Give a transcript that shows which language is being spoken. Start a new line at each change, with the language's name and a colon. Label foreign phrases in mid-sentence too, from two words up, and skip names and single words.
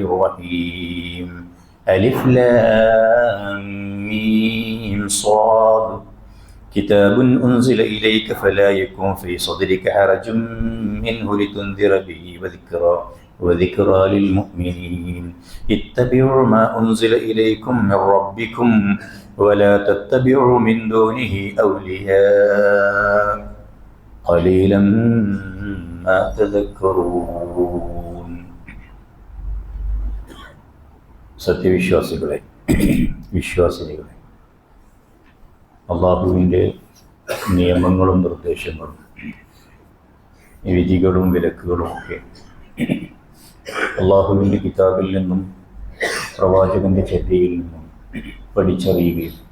Arabic: الرحيم ألف لام ميم صاد كتاب أنزل إليك فلا يكن في صدرك حرج منه لتنذر به وذكرى للمؤمنين اتبعوا ما أنزل إليكم من ربكم ولا تتبعوا من دونه أولياء قليلا ما تذكرون
Malayalam: സത്യവിശ്വാസികളെ വിശ്വാസിനികളെ അള്ളാഹുവിൻ്റെ നിയമങ്ങളും നിർദ്ദേശങ്ങളും വിധികളും വിലക്കുകളും ഒക്കെ അള്ളാഹുവിൻ്റെ കിതാബിൽ നിന്നും പ്രവാചകൻ്റെ ചര്യയിൽ നിന്നും പഠിച്ചറിയുകയും